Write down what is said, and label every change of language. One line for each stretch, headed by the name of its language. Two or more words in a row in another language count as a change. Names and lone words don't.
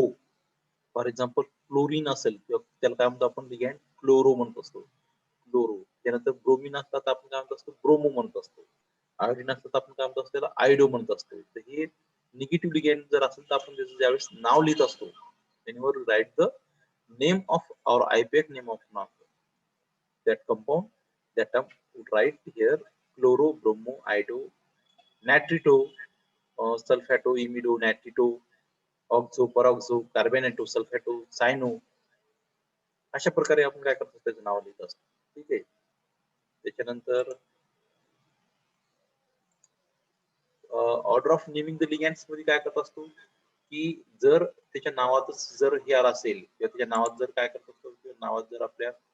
English: for example
Marathi: क्लोरीन असेल किंवा त्याला काय म्हणतो आपण लिगँड क्लोरो म्हणत असतो, क्लोरो. त्यानंतर ब्रोमिन असतात आपण काय म्हणत असतो ब्रोमो म्हणत असतो. आयोडीन असतात आपण काय म्हणत असतो त्याला आयडो म्हणत असतो. तर हे
English: negative ligand
Marathi: जर असेल तर आपण त्याचं ज्यावेळेस नाव लिहित असतो त्यावर
English: write the name of our IUPAC name of that compound, that term would write here chloro, bromo, iodo, natrito, sulfato, imido, natrito, oxo, peroxo, carbonato, sulfato, cyano.
Marathi: अशा प्रकारे आपण काय करतो त्याचं नाव लिहित असतो. ठीक आहे. त्याच्यानंतर
English: order of naming the ligands
Marathi: मध्ये काय करत असतो की जर त्याच्या नावातच जर हे आला असेल किंवा त्याच्या नावात जर काय करत असतो किंवा नावात जर आपल्या